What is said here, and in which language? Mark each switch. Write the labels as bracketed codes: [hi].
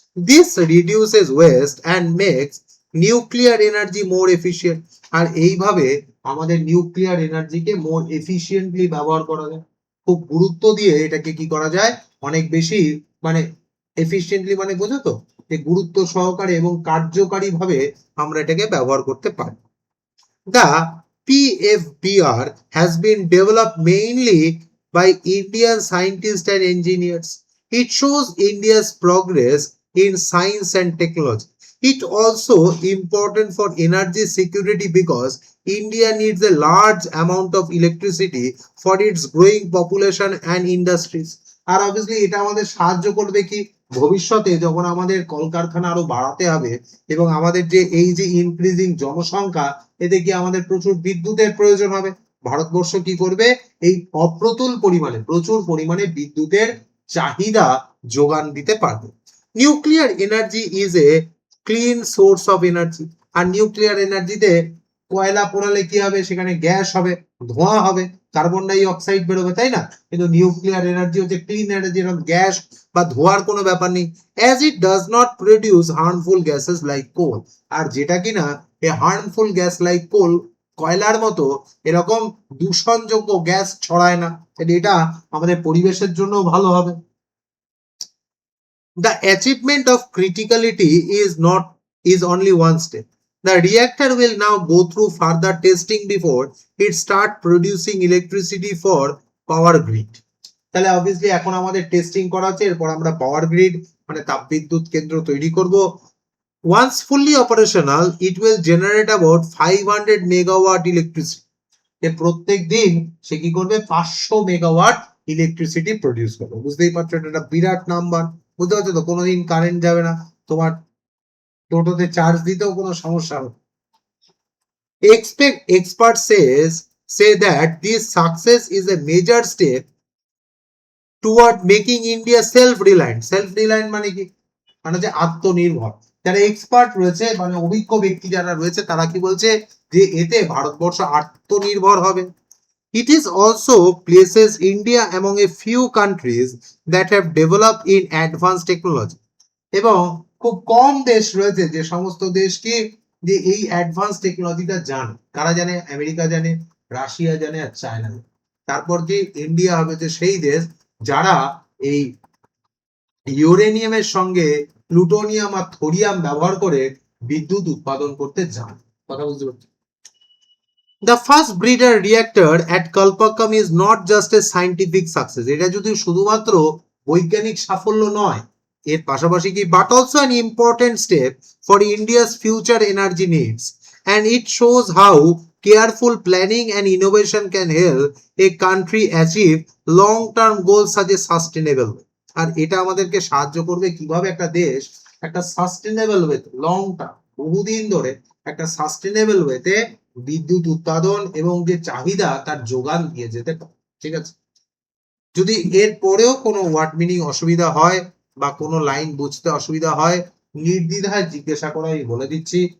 [en] This reduces waste and makes nuclear energy more efficient, [bn] আর এইভাবে আমাদের nuclear এনার্জিকে মোর efficiently ব্যবহার করা যায়। খুব গুরুত্ব দিয়ে এটাকে কি করা যায়, অনেক বেশি মানে এফিশিয়েন্টলি মানে বোঝো তো, যে গুরুত্ব সহকারে এবং কার্যকারীভাবে আমরা এটাকে ব্যবহার করতে পারি। [en] The PFBR has been developed mainly by Indian scientists and engineers. It shows India's progress in science and technology. It also important for energy security because India needs a large amount of electricity for its growing population and industries. [bn] আর obviously এটা আমাদের সাহায্য করবে কি ভবিষ্যতে যখন আমাদের কলকারখানা আরো বাড়াতে হবে এবং আমাদের যে এই যে ইনক্রিজিং জনসংখ্যা, এতে কি আমাদের প্রচুর বিদ্যুতের প্রয়োজন হবে। ভারতবর্ষ কি করবে, এই অপ্রতুল পরিমাণে প্রচুর পরিমাণে বিদ্যুতের চাহিদা যোগান দিতে পারবে। [en] nuclear energy is a clean source of energy, [bn] আর nuclear এনার্জিতে কয়লা পোড়ালে কি হবে, সেখানে গ্যাস হবে, ধোঁয়া হবে, কার্বন ডাই অক্সাইড বেরোবে, তাই না? কিন্তু নিউক্লিয়ার এনার্জি হচ্ছে ক্লিন এনার্জি, এরকম গ্যাস বা ধোঁয়ার কোনো ব্যাপার নেই। [en] as it does not produce harmful gases like coal, [bn] আর যেটা কিনা এই হার্মফুল গ্যাস লাইক কোল কয়লার মতো এরকম দূষণযোগ্য গ্যাস ছড়ায় না, এটা আমাদের পরিবেশের জন্য ভালো হবে। [en] The achievement of criticality is only one step. The reactor will now go through further testing before it start producing electricity for power grid. [bn] তাহলে অবভিয়াসলি এখন আমাদের টেস্টিং করা হচ্ছে, এরপর আমরা পাওয়ার গ্রিড মানে তাপবিদ্যুৎ কেন্দ্র তৈরি করব। [en] Once fully operational, it will generate about 500 megawatt electricity. [bn] প্রত্যেক দিন সে কি করবে, 500 মেগাওয়াট ইলেকট্রিসিটি প্রডিউস করবে। বুঝতেই পারছো এটা একটা বিরাট নাম্বার। বুঝতে পারছো তো, কোনোদিন কারেন্ট যাবে না, তোমার টোটোতে চার্জ দিতেও কোনো সমস্যা হবে। [en] Experts say that this success is a major step toward making India self-reliant. [bn] Self-reliant মানে কি, মানে যে আত্মনির্ভর। যারা এক্সপার্ট রয়েছে মানে অভিজ্ঞ ব্যক্তি যারা রয়েছে তারা কি বলছে যে এতে ভারতবর্ষ আত্মনির্ভর হবে। [en] It is also places India among a few countries that have developed in advanced technology. [bn] এবং খুব কম দেশ রয়েছে যে সমস্ত দেশ কি যে এই অ্যাডভান্স টেকনোলজিটা জানে। কারা জানে? আমেরিকা জানে, রাশিয়া জানে আর চায়না জানে। তারপর কি ইন্ডিয়া হবে যে সেই দেশ যারা এই ইউরেনিয়ামের সঙ্গে প্লুটোনিয়াম আর থোরিয়াম ব্যবহার করে বিদ্যুৎ উৎপাদন করতে জানে। কথা বুঝতে পারছো? [en] The first breeder reactor at Kalpakkam is not just a scientific success. [bn] এটা যদি শুধুমাত্র বৈজ্ঞানিক সাফল্য নয়, এর পাশাপাশি কি [en] but also an important step for India's future energy needs, and it shows how careful planning and innovation can help a country achieve long-term goals such as sustainable. [bn] আর এটা আমাদেরকে সাহায্য করবে কিভাবে একটা দেশ একটা সাস্টেনেবল ওয়েতে লং টার্ম বহুদিন ধরে একটা সাস্টেনেবল ওয়েতে বিদ্যুৎ উৎপাদন এবং যে চাহিদা তার যোগান দিয়ে যেতে পারে। ঠিক আছে, যদি এর পরেও কোনো ওয়ার্ড মিনিং অসুবিধা হয় বা কোনো লাইন বুঝতে অসুবিধা হয়, নির্দ্বিধায় জিজ্ঞাসা করা, আমি বলে দিচ্ছি।